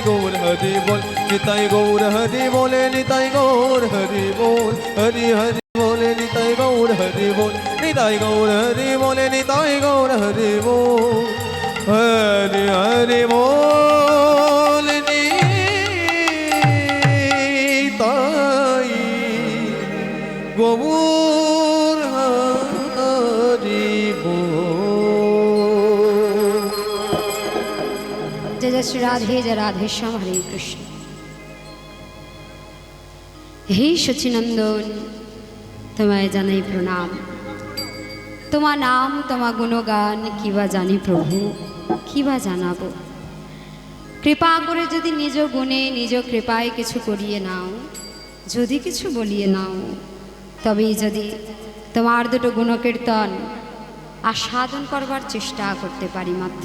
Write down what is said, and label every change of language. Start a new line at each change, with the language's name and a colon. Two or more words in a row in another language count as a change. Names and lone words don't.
Hindi: गौर हरि बोल निताई गौर हरि बोले निताई गौर हरि बोल हरि हरि बोले निताई गौर हरि बोल निताई गौर हरि बोले निताई गौर हरि बोल हरि हरि बोल निताई गौर हरि बोल। जय जय श्री राधे जय राधे श्याम हरे कृष्ण।
Bangla: হে সচিনন্দন, তোমায় জানাই প্রণাম। তোমার নাম তোমার গুণগান কিবা জানি প্রভু, কিবা জানাবো। কৃপা করে যদি নিজ গুণে নিজ কৃপায় কিছু করিয়ে নাও, যদি কিছু বলিয়ে নাও, তবেই যদি তোমার দুটো গুণকীর্তন আস্বাদন করবার চেষ্টা করতে পারি মাত্র।